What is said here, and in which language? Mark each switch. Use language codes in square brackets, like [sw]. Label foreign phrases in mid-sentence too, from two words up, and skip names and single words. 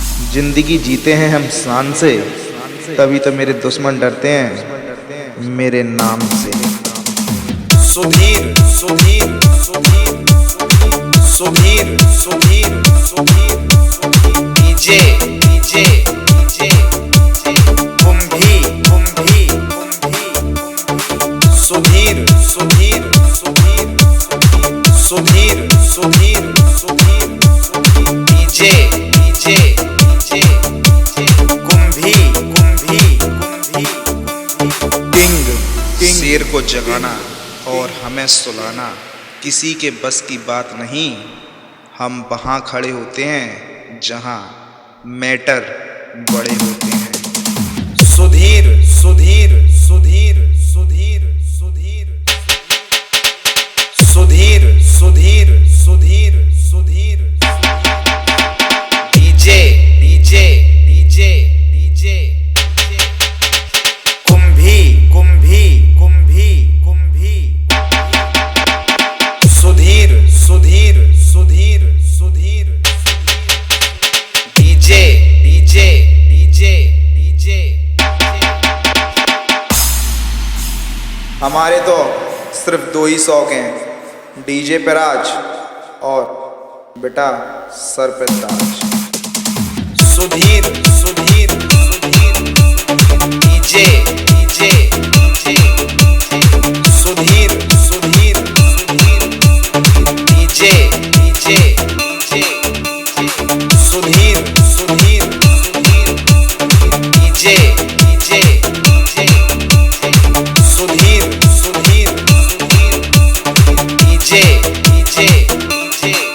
[hi] जिंदगी जीते हैं हम शान से, तभी तो मेरे दुश्मन डरते हैं मेरे नाम से। सुधीर सुधीर सुधीर सुधीर सुधीर सुधीर डीजे डीजे डीजे कुंभी कुंभी सुधीर सुधीर सुधीर सुधीर सुधीर सुधीर डीजे डीजे डीजे कुंभी कुंभी कुंभी किंग शेर को जगाना और हमें सुलाना किसी के बस की बात नहीं। हम वहाँ खड़े होते हैं जहाँ मैटर बड़े होते हैं। सुधीर सुधीर सुधीर सुधीर सुधीर सुधीर सुधीर सुधीर सुधीर डीजे डीजे डीजे डीजे कुंभी कुंभी कुंभी कुंभी सुधीर सुधीर सुधीर सुधीर डीजे डीजे डीजे डीजे हमारे तो सिर्फ दो ही शौक हैं, डीजे पे राज और बेटा सर पे ताज। सुधीर सुधीर सुधीर डीजे डीजे डीजे सुधीर सुधीर सुधीर डीजे डीजे डीजे सुधीर सुधीर सुधीर डीजे डीजे डीजे सुधीर सुधीर सुधीर डीजे डीजे डीजे